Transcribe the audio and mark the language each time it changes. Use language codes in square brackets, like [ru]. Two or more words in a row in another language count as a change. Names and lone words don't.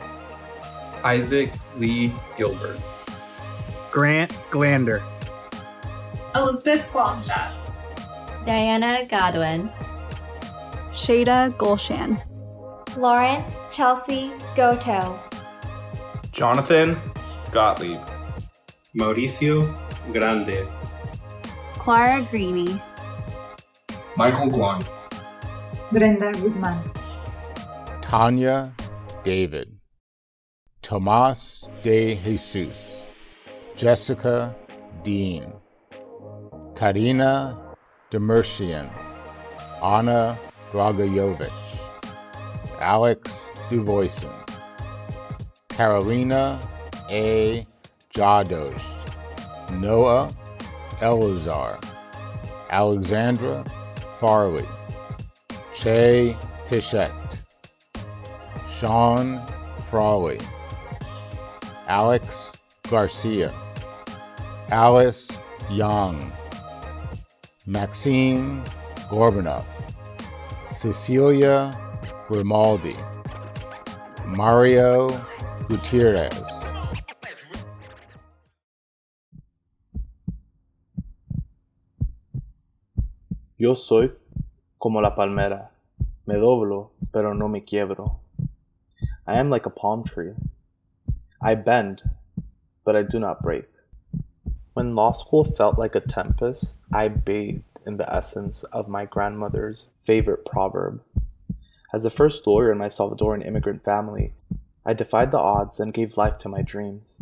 [en] Isaac Lee Gilbert. Grant Glander. Elizabeth Blomstadt. Diana Godwin. Shada Gulshan. Lauren Chelsea Goto. Jonathan Gottlieb. Mauricio Grande. Clara Greeny. Michael Guan. Brenda Guzman. Tanya David. Tomas de Jesus. Jessica Dean. Karina Demersian. Anna Dragojevich. Alex Duvoisin. Carolina A. Jadosh. Noah Elazar. Alexandra Farley. Che Fischette. Sean Frawley. Alex Garcia. Alice Young. Maxime Gorbanov. Cecilia Grimaldi. Mario Gutierrez. [es] Yo soy como la palmera. Me doblo, pero no me quiebro. [en] I am like a palm tree. I bend, but I do not break. When law school felt like a tempest, I bathed in the essence of my grandmother's favorite proverb. As the first lawyer in my Salvadoran immigrant family, I defied the odds and gave life to my dreams.